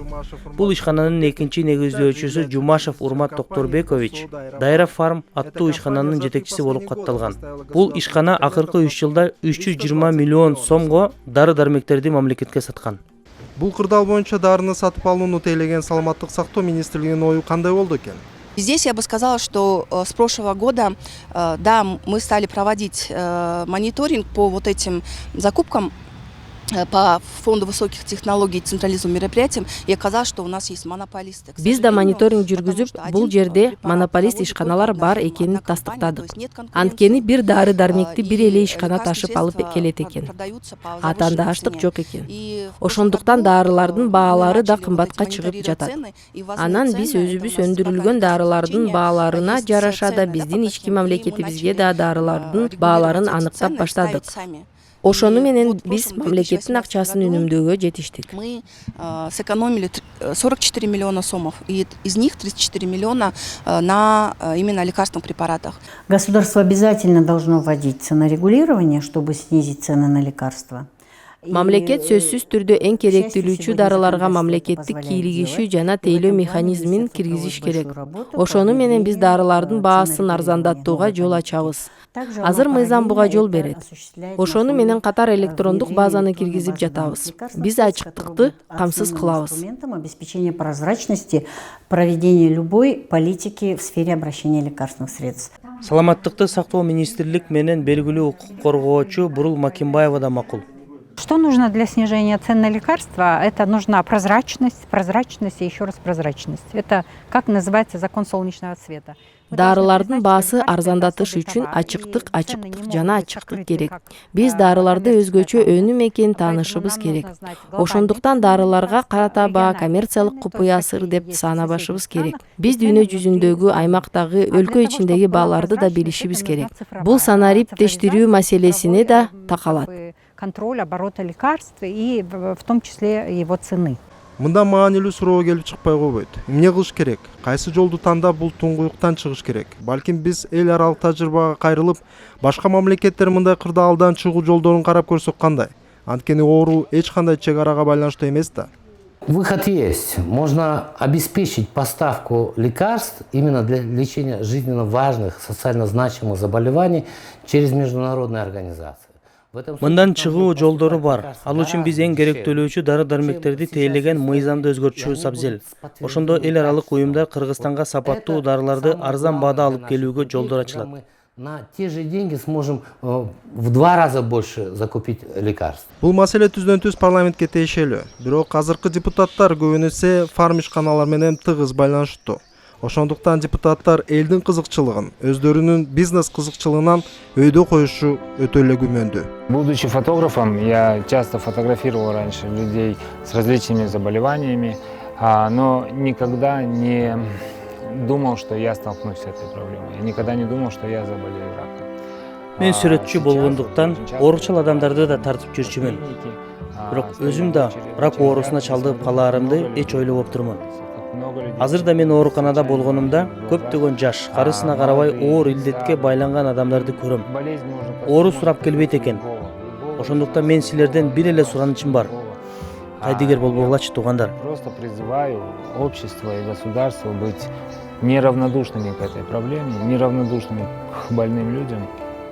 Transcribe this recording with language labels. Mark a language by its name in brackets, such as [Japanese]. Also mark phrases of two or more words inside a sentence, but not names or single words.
[Kyrgyz] Бул ишкананын экинчи негиздөөчүсү Жумашев Урмат Токторбекович Дайра Фарм аттуу ишкананын жетекчиси болуп катталган. Бул ишкана акыркы 3 жылда 320 миллион сомго дары-дармектерди мамлекетке саткан. Бул кырдаал боюнча дарыны сатып алууну тейлеген саламаттык сактоо министрлигинин ою кандай болду экен? [Russian] Здесь я бы сказала, что с прошлого года, да, мы стали проводить мониторинг по вот этим закупкам по фонду высоких технологий и централизованным мероприятиям, и оказалось, что у нас есть монополисты. [Kyrgyz] Биз да мониторинг жүргүзүп, бул жерде монополист ишканалар бар экенин тастыктадык. Анткени бир дары-дармекти бир эле ишкана ташып алып келет экен. Атаандаштык жок экен. Ошондуктан дарылардын баалары да кымбатка чыгып жатат. Анан биз өзүбүз өндүрүлгөн дарылардын бааларына жараша да биздин ички мамлекетибизге да дарылардын бааларын аныктап баштадык. Ошону менен биз мамлекеттин акчасын үнөмдөөгө жетиштик. [Russian] Мы сэкономили 44 миллиона сомов, и из них 34 миллиона на именно лекарственных препаратах. Государство обязательно должно вводить ценорегулирование, чтобы снизить цены на лекарства. [Kyrgyz] Мамлекет сөзсүз түрдө эң керектүүлүүчү дарыларга мамлекеттик кийлигишүү жана тейлөө механизмин киргизиш керек. Ошону менен биз дарылардын баасын арзандатууга жол ачабыз. Азыр мыйзам буга жол берет. Ошону менен катар электрондук базаны киргизип жатабыз. Биз ачыктыкты камсыз кылабыз. [Russian] Обеспечение прозрачности, проведение любой политики в сфере обращения лекарственных средств. [Kyrgyz] Саламаттыкты сактоо министрлик менен белгилүү укук коргоочу Бурул Макимбаева да макул. [Russian] Что нужно для снижения цен на лекарства? Это нужна прозрачность и еще раз прозрачность. Это, как называется, закон солнечного цвета. [Kyrgyz] Дарылардын баасы арзандатыш үчүн ачыктык жана ачыктык керек. Биз дарыларды өзгөчө өнүм экенин таанышыбыз керек. Ошондуктан дарыларга карата баа коммерциялык купуя сыр деп санабашыбыз керек. Биз дүйнө жүзүндөгү, аймактагы, өлкө ичиндеги бааларды да билишибиз керек. Бул санариптештирүү маселесине да такалат. [Russian] Контроль оборота лекарств и в том числе его цены. [Kyrgyz] Мында маанилүү суроо келип чыкпай койбойт. Эмне кылыш керек? Кайсы жолду тандап бул туңгуюктан чыгыш керек? Балким биз эл аралык тажрыйбага кайрылып, башка мамлекеттер мындай кырдаалдан чыгуу жолдорун карап көрсөк кандай? Анткени оору эч кандай чек арага байланыштуу эмес да. [Russian] Выход есть. Можно обеспечить поставку лекарств именно для лечения жизненно важных, социально значимых заболеваний через международные организации. [Kyrgyz] Мындан чыгуу жолдору бар. Ал үчүн биз эң керектөлүүчү дары-дармектерди тейлеген мыйзамды өзгөртүшүбүз абзел. Ошондо эл аралык уюмдар Кыргызстанга сапаттуу дарыларды арзан баада алып келүүгө жолдор ачылат. [Russian] На те же деньги сможем в 2 раза больше закупить лекарств. [Kyrgyz] Бул маселе түздөн-түз парламентке тиешелүү. Бирок азыркы депутаттар көбүнесе фарм ишканалар менен тыгыз байланыштуу. Ошондуктан депутаттар элдин кызыкчылыгын, өздөрүнүн бизнес кызыкчылыгынан өйдө коюшу өтө эле күмөндүү. [Russian] Будучи фотографом, я часто фотографировал раньше людей с различными заболеваниями, но никогда не думал, что я столкнусь с этой проблемой. Я никогда не думал, что я заболею раком. [Kyrgyz] Мен сүрөтчү болгондуктан ооручал адамдарды да тартып жүрчүмүн. Бирок өзүм да рак оорусуна чалдыгып калаарымды эч ойлобоп турмун. Азыр да мен ооруканада болгонумда көптөгөн жаш, карысына карабай оор илдетке байланган адамдарды көрөм. Оору сурап келбейт экен. Ошондуктан мен силерден бир эле суранычым бар. Кайдыгер болбогулачы, туугандар. [Russian] Просто призываю общество и государство быть неравнодушными к этой проблеме, неравнодушными к больным людям.